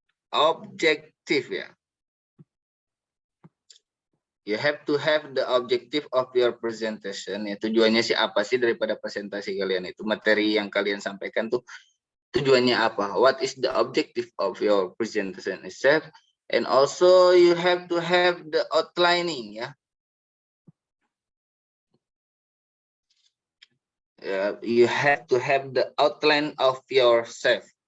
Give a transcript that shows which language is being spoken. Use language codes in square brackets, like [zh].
[en] Objective, ya. You have to have the objective of your presentation. [id] Ya, tujuannya sih apa sih daripada presentasi kalian itu? Materi yang kalian sampaikan tuh tujuannya apa? [en] What is the objective of your presentation itself? And also you have to have the outlining, ya. You have to have the outline of yourself.